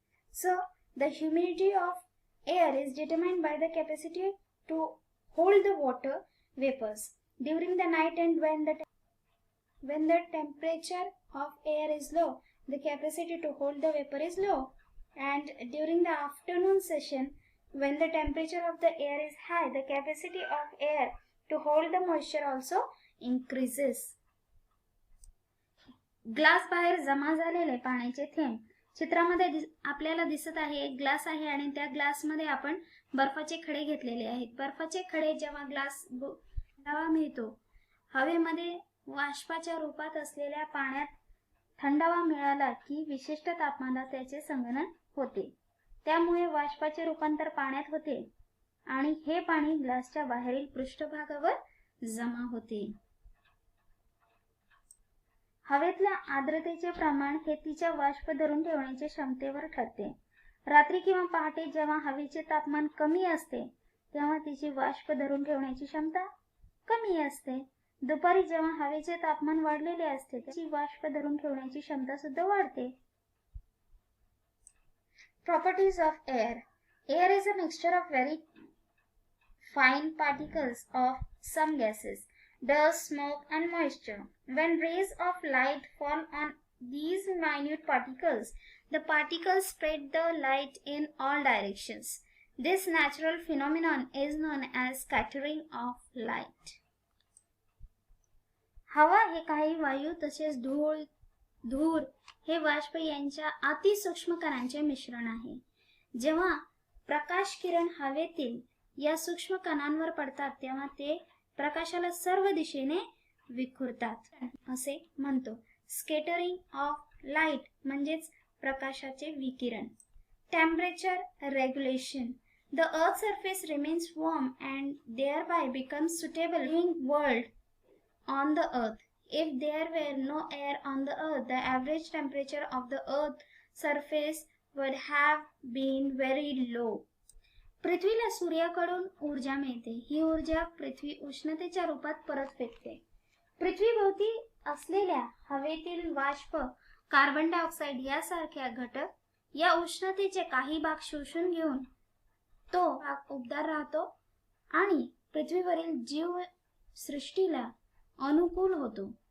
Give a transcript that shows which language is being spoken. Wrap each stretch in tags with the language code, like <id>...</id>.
<en>So, the humidity of air is determined by the capacity to hold the water vapors during the night, and when the temperature of air is low, the capacity to hold the vapor is low, and during the afternoon session, when the temperature of the air is high, the capacity of air to hold the moisture also increases.</en> <mr>Glass बाहेर जमा झालेले पाण्याचे थेंब चित्रामध्ये आपल्याला दिसत आहे. एक ग्लास आहे आणि त्या ग्लासमध्ये आपण बर्फाचे खडे घेतलेले आहेत. बर्फाचे खडे जेव्हा ग्लास हवा मिळतो, हवेमध्ये वाष्पाच्या रूपात असलेल्या पाण्यात थंडावा मिळाला की विशिष्ट तापमानात त्याचे संघनन होते. त्यामुळे वाष्पाचे रूपांतर पाण्यात होते आणि हे पाणी ग्लासच्या बाहेरील पृष्ठभागावर जमा होते. हवेतल्या आर्द्रतेचे प्रमाण हे तिच्या वाष्प धरून ठेवण्याच्या क्षमतेवर ठरते. रात्री किंवा पहाटे जेव्हा हवेचे तापमान कमी असते तेव्हा तिची वाष्प धरून ठेवण्याची क्षमता कमी असते. दुपारी जेव्हा हवेचे तापमान वाढलेले असते त्याची वाष्प धरून ठेवण्याची क्षमता सुद्धा वाढते.</mr> <en>Properties of air. Air is a mixture of very fine particles of some gases, dust, smoke, and moisture. When rays of light fall on these minute particles, the particles spread the light in all directions. This natural phenomenon is known as scattering of light.</en> <mr>हे काही वायू तसेच धूर हे बाष्प यांच्या अतिसूक्ष्म कणांचे मिश्रण आहे. जेव्हा प्रकाश किरण हवेतील या सूक्ष्म कणांवर पडतात तेव्हा ते प्रकाशाला सर्व दिशेने विखुरतात असे म्हणतो.</mr> <en>scattering of light</en> <mr>म्हणजेच प्रकाशाचे विकिरण.</mr> <en>Temperature regulation. The earth's surface remains warm and thereby becomes suitable for living world on the earth. If there were no air on the earth, the average temperature of the earth's surface would have been very low.</en> <mr>पृथ्वीला सूर्याकडून ऊर्जा मिळते. ही ऊर्जा पृथ्वी उष्णतेच्या रूपात परत फेकते. पृथ्वीभोवती असलेल्या हवेतील वाष्प, कार्बन डायऑक्साईड यासारख्या घटक या उष्णतेचे काही भाग शोषून घेऊन तो भाग उबदार राहतो आणि पृथ्वीवरील जीव सृष्टीला अनुकूल होतो.</mr>